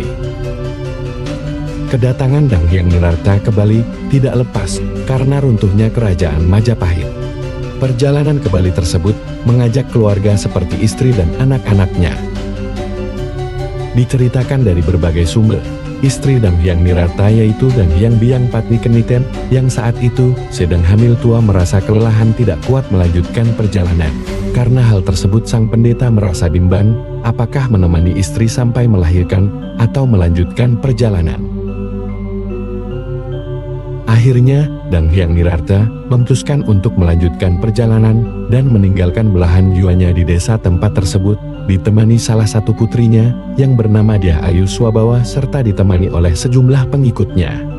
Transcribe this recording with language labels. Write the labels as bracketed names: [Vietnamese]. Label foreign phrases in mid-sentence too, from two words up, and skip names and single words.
[Indonesian] Kedatangan Dang Hyang Nirarta ke Bali tidak lepas karena runtuhnya kerajaan Majapahit. Perjalanan ke Bali tersebut mengajak keluarga seperti istri dan anak-anaknya. Diceritakan dari berbagai sumber, istri Dang Hyang Nirarta yaitu Dang Hyang Biang Patni Keniten yang saat itu sedang hamil tua merasa kelelahan tidak kuat melanjutkan perjalanan. Karena hal tersebut sang pendeta merasa bimbang, apakah menemani istri sampai melahirkan atau melanjutkan perjalanan. Akhirnya, Dang Hyang Nirarta memutuskan untuk melanjutkan perjalanan dan meninggalkan belahan jiwanya di desa tempat tersebut, ditemani salah satu putrinya yang bernama Dyah Ayu Swabawa serta ditemani oleh sejumlah pengikutnya.